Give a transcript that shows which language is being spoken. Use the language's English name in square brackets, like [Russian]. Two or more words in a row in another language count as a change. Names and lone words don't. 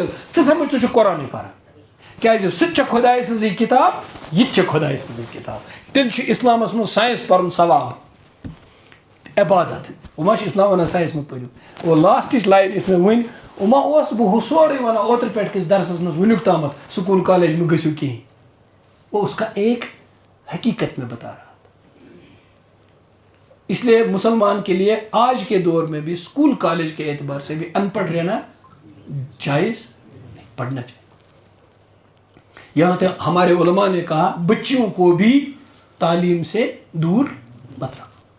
[Kashmiri] ژٕ سمجھ ژٕ چھُکھ قرآنٕے پران، کیازِ سُہ تہِ چھےٚ خۄداے سٕنٛزٕے کِتاب، یہِ تہِ چھےٚ خۄداے سٕنٛزٕے کِتاب. تیٚلہِ چھُ اسلامس منٛز ساینس پرُن ثواب، عبادت. وۄنۍ ما چھُ اسلام ونان ساینس مہٕ پٔرِو. اور [English] last line [Kashmiri] یُس مےٚ ؤنۍ، وۄنۍ ما اوسُس بہٕ ہُہ سورُے ونان اوترٕ پٮ۪ٹھ کِس درسس منٛز وُنیُک تامتھ [English] school college [Kashmiri] مہٕ گٔژھِو کِہیٖنۍ. [Urdu] وہ اس کا ایک حقیقت میں بتا رہا تھا. اس لیے مسلمان کے لیے آج کے دور میں بھی اسکول کالج کے اعتبار سے بھی ان پڑھ رہنا جائز نہیں، پڑھنا چاہیے. یہاں تک ہمارے علماء نے کہا بچیوں کو بھی تعلیم سے دور مت رکھو.